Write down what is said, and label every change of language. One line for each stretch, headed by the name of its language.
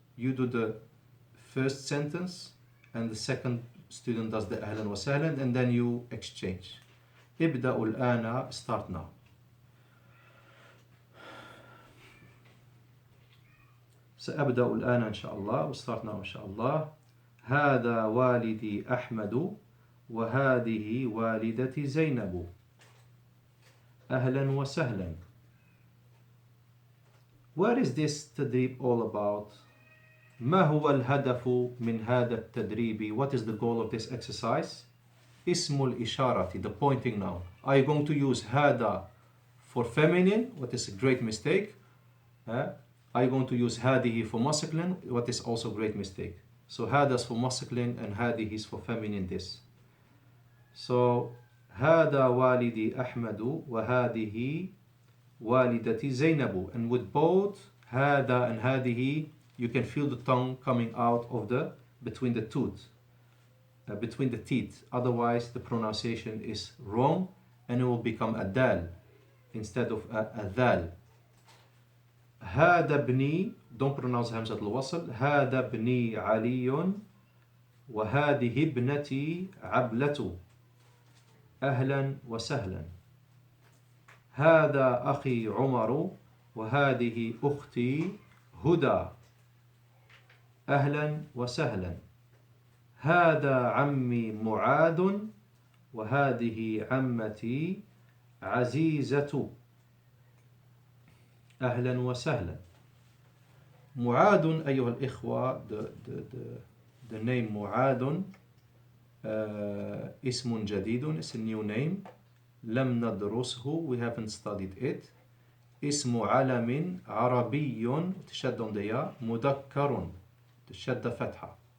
English: You do the first sentence and the second student does the
Arabic: Ahlan wa Sahlan,
English: and then you exchange.
Arabic: ابدأوا الآن,
English: start now.
Arabic: سأبدأ الآن إن شاء الله.
English: We'll start now
Arabic: إن شاء الله. هذا والدي أحمد وهذه والدتي زينب. أهلا وسهلا.
English: What is this تدريب all about?
Arabic: ما هو الهدف من هذا التدريب?
English: What is the goal of this exercise? اسم الإشارة, the pointing noun. Are you going to use هذا for feminine? What is a great mistake. Are you going to use هذه for masculine? What is also a great mistake. So هذا is for masculine and هذه is for feminine, this.
Arabic: So هذا والدي أحمد وهذه والدتي زينب.
English: And with both هذا and هذه, you can feel the tongue coming out of between the tooth. Between the teeth, otherwise the pronunciation is wrong and it will become a dal instead of a dal.
Arabic: هذا ابني,
English: don't pronounce
Arabic: همزة الوصل. هذا ابني علي وهذه ابنتي عبلة. أهلا وسهلا. هذا أخي عمر وهذه أختي هدى. أهلا وسهلا. هذا عمي معاذ وهذه عمتي عزيزة. أهلا وسهلا. معاذ أيها الإخوة,
English: the name
Arabic: معاذ اسم جديد,
English: it's a new name.
Arabic: لم ندرسه,
English: we haven't studied it.
Arabic: اسم علم عربي, تشد
English: on the ya,
Arabic: مذكر, تشد فتحة.